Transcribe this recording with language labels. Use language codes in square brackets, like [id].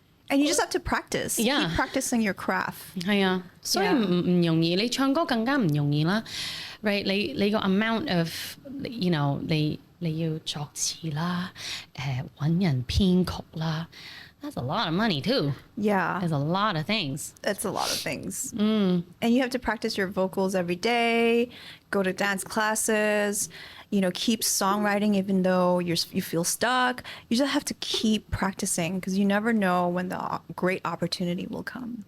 [en] And you just have to practice. Yeah. Keep practicing your craft. [yue] 係啊，所以唔容易。你唱歌更加唔容易啦。 [en] Right？ [yue] 你個 [en] amount of [yue] 你要作詞啦，揾人編曲啦。 [en] That's a lot of money too. Yeah. There's a lot of things. It's a lot of things. And you have to practice your vocals every day, go to dance classes, keep songwriting even though you feel stuck. You just have to keep practicing because you never know when the great opportunity will come.